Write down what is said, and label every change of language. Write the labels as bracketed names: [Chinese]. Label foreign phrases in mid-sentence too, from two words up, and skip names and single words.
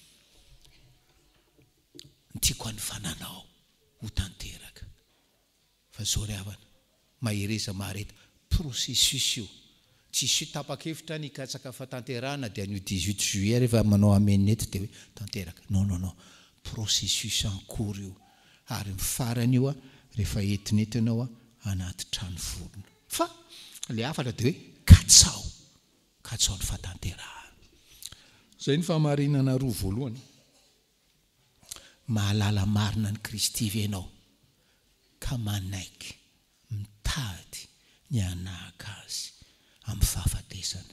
[Malagasy] Tiako hanifananao ho tanteraka. Fa zao ry havana, mahereza mahareta processus io. Tsisy tapakevitra ny hikatsaka fahatanterahana dia an'io 18 juillet rehefa manao ameneto dia hoe tanteraka. [French] Non. Processus en cours io. [Malagasy] Ary mifarany io rehefa entinentinao anaty trano vorona. Fa le hafatra dia hoe katsao ny fahatanterahana. Zay ny fahamarinana roa voalohany. Mahalala marina ny Kristy ve ianao ka manaiky mitady ny hanahaka azy amin'ny fahafatesana.